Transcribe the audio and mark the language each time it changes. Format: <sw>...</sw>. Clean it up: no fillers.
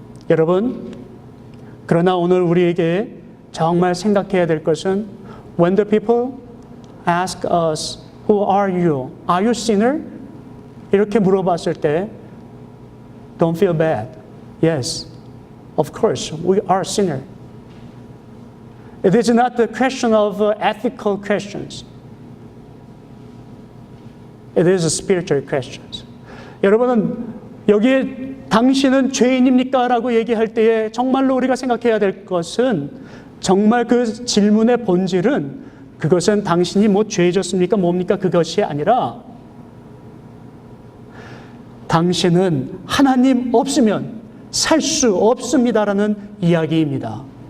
<ko>여러분, 그러나 오늘 우리에게 정말 생각해야 될 것은</ko> <en>when the people ask us, who are you? Are you sinner?</en> <ko>이렇게 물어봤을 때</ko> <en>don't feel bad. Yes, of course, we are sinner. It is not the question of ethical questions. It is a spiritual questions.</en> <ko>여러분은 여기에 당신은 죄인입니까? 라고 얘기할 때에 정말로 우리가 생각해야 될 것은 정말 그 질문의 본질은 그것은 당신이 죄졌습니까? 뭡니까? 그것이 아니라 당신은 하나님 없으면 살 수 없습니다라는 이야기입니다.</ko>